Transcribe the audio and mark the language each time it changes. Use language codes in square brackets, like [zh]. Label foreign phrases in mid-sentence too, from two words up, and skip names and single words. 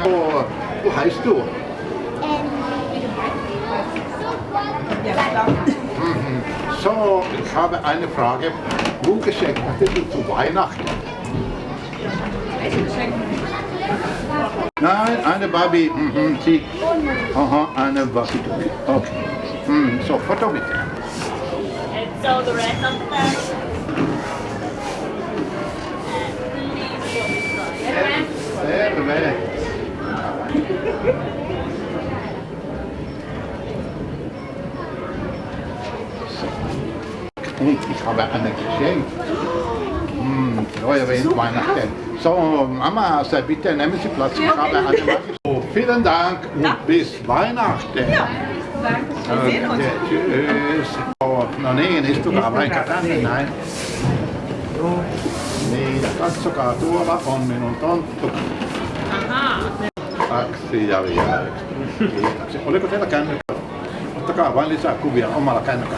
[de] Wo heißt du? So, ich habe eine Frage. Wo Geschenk hattest du zu Weihnachten? Nein, eine Barbie. Sie. Aha, eine Barbie. Okay. So, Foto bitte. [en] And so the rest of the time. [fi] Terve. [de] Und ich habe eine Geschenk. Neue Weihnachten. So, Mama, sei bitte, nehmen Sie Platz. Ich habe eine Magic. So, vielen Dank und bis Weihnachten. Ja, danke. Wir sehen uns. Tschüss. [fi] Oh, no niin, istukaa vaikka tänne näin. Niin, ja katsokaa, tuolla on minun tonttu. Aha. Kaksi ja vielä yksi. Kiitoksia. Oliko teillä kännykkä? Ottakaa vain lisää kuvia omalla kännykällä.